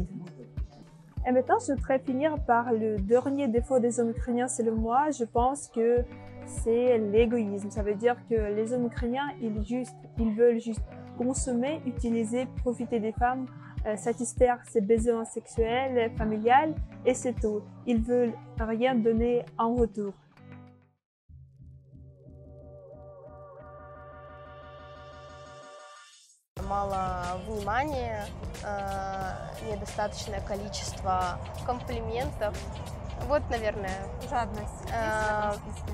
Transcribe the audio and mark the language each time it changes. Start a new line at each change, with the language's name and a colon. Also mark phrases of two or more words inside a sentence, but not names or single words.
French: Et maintenant, je voudrais finir par le dernier défaut des hommes ukrainiens, selon moi, je pense que c'est l'égoïsme. Ça veut dire que les hommes ukrainiens, ils veulent juste consommer, utiliser, profiter des femmes, satisfaire ses besoins sexuels, familiales et c'est tout. Ils veulent rien donner en retour.
Russian: Мало внимания, недостаточное количество комплиментов. Вот, наверное. Жадность есть в этом смысле?